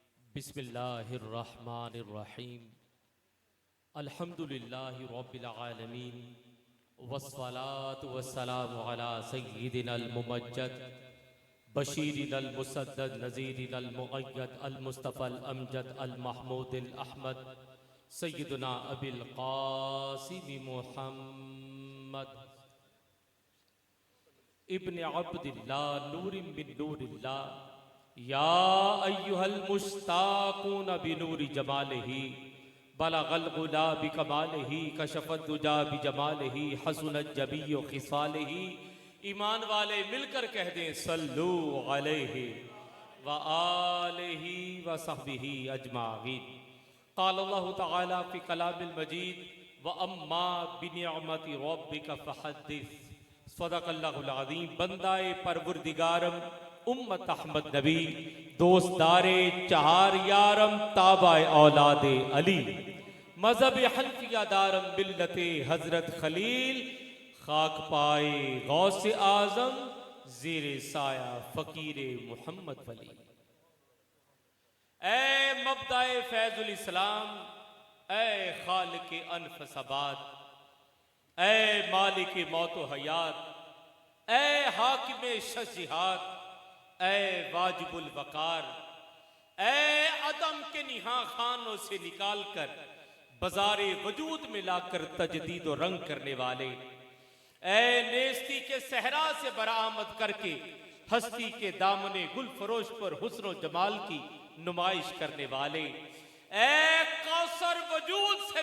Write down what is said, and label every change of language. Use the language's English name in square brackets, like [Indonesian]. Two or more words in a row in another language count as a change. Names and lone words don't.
[Arabic] بسم الله الرحمن الرحيم الحمد لله رب العالمين والصلاة والسلام على سيدنا الممجد بشيرنا المسدد نذيرنا المؤيد المصطفى الأمجد المحمود الأحمد سيدنا أبي القاسم محمد ابن عبد الله نور من نور الله يا أيها المشتاقون بنور جماله بلغ العلى بكماله كشف الدجى بجماله حسنت جميع خصاله. [Urdu] ایمان والے مل کر کہہ دیں [Arabic] صلوا عليه وآله وصحبه أجمعين. قال الله تعالى في كلامه المجيد وأما بنعمة ربك فحدث. صدق الله العظيم. [Persian] بندهٔ پروردگارم امت احمد نبی دوستدار چهار یارم تابع اولاد علی مذهب حنفیه دارم ملت حضرت خلیل خاک پای غوث اعظم زیر سایه فقیر محمد ولی. [Urdu] اے مبدائے فیض الاسلام، اے خالق انفسبات، اے مالک موت حیات، اے حاکم شش جہات، اے واجب الوقار، اے عدم کے نہاں خانوں سے نکال کر بازار وجود میں لا کر تجدید اور رنگ کرنے والے, اے نیستی کے صحرا سے برآمد کرکے ہستی کے دامن گل فروش پر حسن جمال کی نمائش کرنے والے، اے کوثر وجود سے